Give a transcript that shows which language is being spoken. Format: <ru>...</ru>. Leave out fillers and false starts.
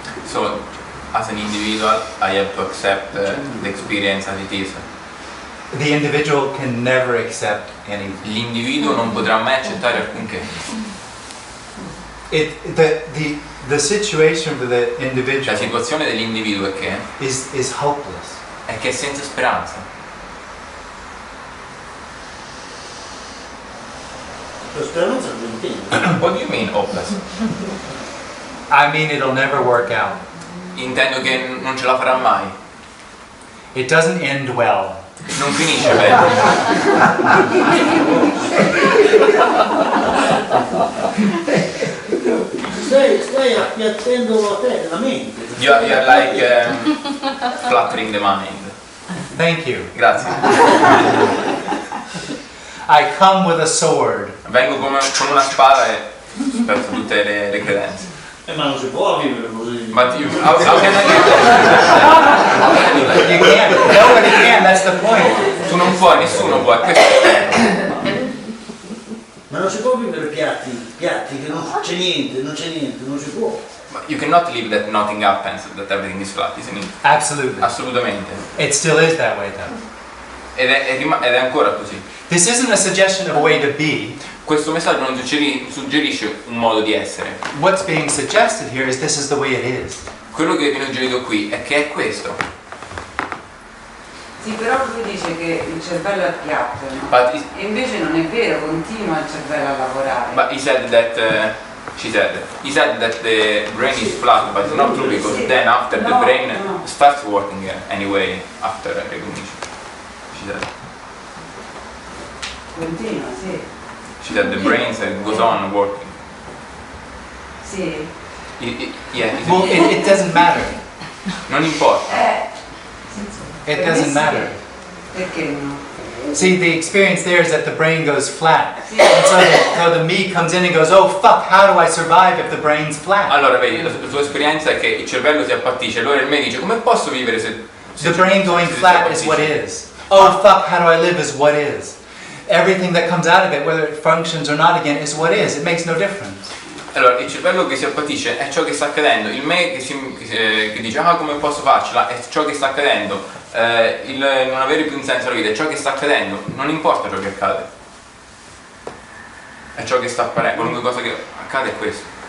<en>So, as an individual, I have to accept the experience as it is. The individual can never accept anything.</en> <it>L'individuo non potrà mai accettare alcunché.</it> <en>The situation for the individual</en> <it>La situazione dell'individuo è che</it> <en>is hopeless.</en> <it>è senza speranza. La speranza non intende.</it> <en>What do you mean hopeless? I mean, it'll never work out.</en> <it>Intendo che non ce la farà mai.</it> <en>It doesn't end well.</en> <it>Non finisce bene. Stai appiattendo a te, la mente.</it> <en>You are like flattering the mind. Thank you.</en> <it>Grazie.</it> <en>I come with a sword.</en> <it>Vengo con una spada e perso tutte le credenze. Ma non si può vivere così.</it> <en>But how can I You can't. Nobody can. That's the point.</en> <it>Tu non puoi, nessuno può. Questo Ma non si può vivere piatti che non c'è niente, non si può.</it> <en>You cannot live that nothing happens, that everything is flat, isn't it? Absolutely.</en> <it>Assolutamente.</it> <en>It still is that way, though.</en> <it>Ed è ancora così.</it> <en>This isn't a suggestion of a way to be.</en> <it>Questo messaggio non suggerisce un modo di essere.</it> <en>What's being suggested here is this is the way it is.</en> <it>Quello che viene suggerito qui è che è questo. Sì, però lui dice che il cervello è piatto, no?</it> <en>But</en> <it>E invece non è vero, continua il cervello a lavorare.</it> <en>he said that he said that the brain is flat, but it's not true because then after the brain starts working anyway after recognition. She said.</en> <it>Continua, sì.</it> <en>She said the brain goes on working.</en> <it>Sì.</it> <en>Well, it doesn't matter.</en> <it>Non importa.</it> <en>It doesn't matter.</en> <it>Perché no?</it> <en>See, the experience there is that the brain goes flat. And so the me comes in and goes, oh fuck, how do I survive if the brain's flat?</en> <it>Allora vedi, la tua esperienza è che il cervello si appatisce, allora il me dice come posso vivere se</it> <en>The brain going flat is what is. Oh fuck, how do I live is what is. Everything that comes out of it, whether it functions or not again, is what is. It makes no difference.</en> <it>Allora, il cervello che si appatisce è ciò che sta accadendo, il me che dice ah come posso farcela è ciò che sta accadendo, il non avere più un senso alla vita è ciò che sta accadendo, non importa ciò che accade, è ciò che sta apparendo, qualunque cosa che accade è questo.</it>